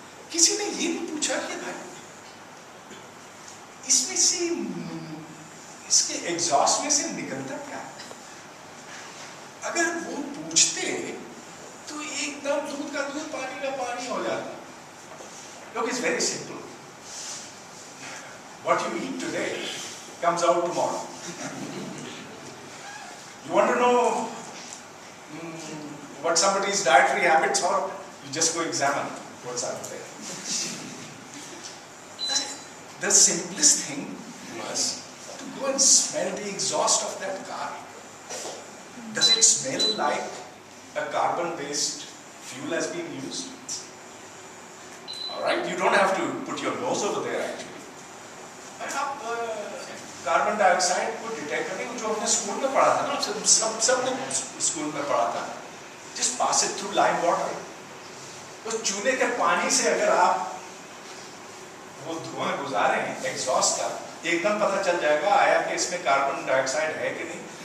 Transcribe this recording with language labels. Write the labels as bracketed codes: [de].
[ur] کسی نے یہ نہیں پوچھا کہ بھائی اس میں سے اس کے ایگزاسٹ میں سے نکلتا کیا ہے. اگر وہ پوچھتے تو ایک دم دودھ کا دودھ پانی کا پانی ہو جاتا. [en] Look, it's very simple. What you eat today comes out tomorrow. You want to know what somebody's dietary habits are? You just go examine what's out there. The simplest thing was to go and smell the exhaust of that car. Does it smell like a carbon-based fuel has been used? All right, you don't have to put your nose over there actually. [ur] آپ carbon ڈائی oxide کو detect کرنے کو جو ہم نے school میں پڑھا تھا نا, سب نے اسکول میں پڑھا تھا, [en] جس pass it through lime water. [ur] تو چونے کے پانی سے اگر آپ وہ دھواں گزارے ہیں ایگزاسٹ کا, ایک دم پتہ چل جائے گا آیا کہ اس میں کاربن ڈائی آکسائڈ ہے کہ نہیں.